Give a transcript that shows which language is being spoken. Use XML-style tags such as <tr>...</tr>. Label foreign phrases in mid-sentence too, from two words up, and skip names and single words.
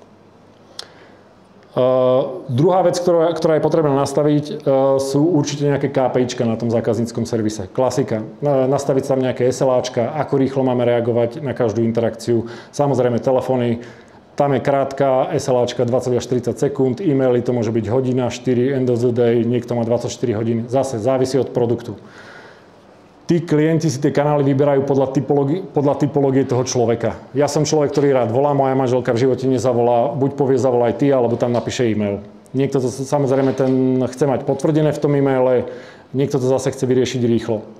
<sk>Druhá vec, ktorá je potrebná nastaviť, sú určite nejaké KPIčka na tom zákazníckom servise. Klasika. Nastaviť tam nejaké SLAčka, ako rýchlo máme reagovať na každú interakciu. Samozrejme telefóny. Tam je krátka SLAčka 20 až 30 sekúnd, e-maily to môže byť hodina, 4,</sk> <en>end of the day,</en> <sk>niekto má 24 hodín. Zase závisí od produktu. Tí klienti si tie kanály vyberajú podľa typológie toho človeka. Ja som človek, ktorý rád volá, moja manželka v živote nezavolá, buď povie zavolaj ty, alebo tam napíše e-mail. Niekto to samozrejme chce mať potvrdené v tom e-maile, niekto to zase chce vyriešiť rýchlo.</sk>